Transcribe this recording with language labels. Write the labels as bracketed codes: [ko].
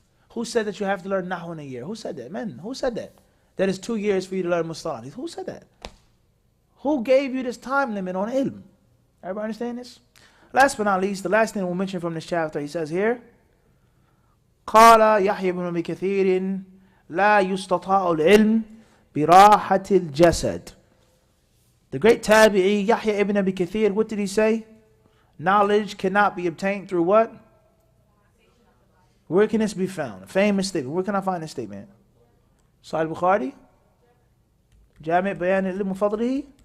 [en] Who said that you have to learn Nahu in a year? Who said that? Men, who said that? That is 2 years for you to learn Mustalah. Who said that? Who gave you this time limit on ilm? Everybody understand this? Last but not least, the last thing we'll mention from this chapter, he says here, [ar] قال يحيى بن أبي كثير لا يستطاع العلم براحة الجسد. [en] The great tabi'i, Yahya ibn Abi Kathir, what did he say? Knowledge cannot be obtained through what? Where can this be found? A famous statement. Where can I find this statement? Sahih Bukhari? Jami' Bayan al-Ilm Fadlihi?